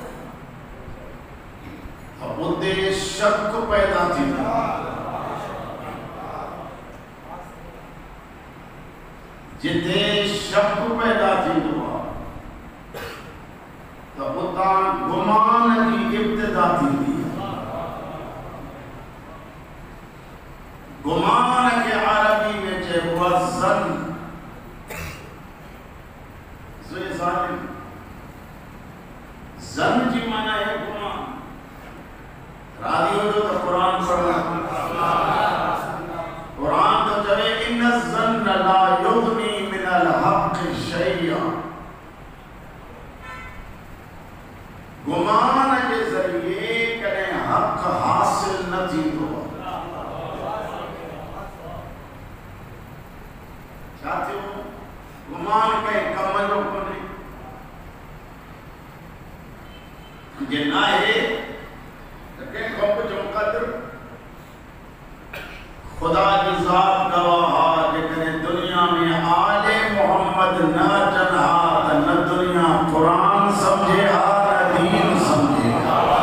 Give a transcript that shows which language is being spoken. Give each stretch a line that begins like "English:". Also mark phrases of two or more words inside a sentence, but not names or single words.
Sindhi: त उते शक पैदा थींदो जिते शक पैदा थींदो आहे त उतां गुमान जी इब्तिदा थींदी आहे गुमान खे अरबी में चइबो आहे ज़न ज़न जी माना है गुमान राज़ी हो तो कुरान पढ़ना कुरान तो चवे
Arabic: إن الظن لا يغني من الحق شيئا
Sindhi: गुमान के ज़रिए कॾहिं हक़ हासिल न थींदो छा थियो गुमान कंहिं कम जो कोन्हे जे नाहे त कंहिं कम जो क़द्र खुदा जी ज़ात गवाह आहे जेकॾहिं दुनिया में आले मोहम्मद न अचनि हा त न दुनिया क़ुरान सम्झे हा न दीन सम्झे हा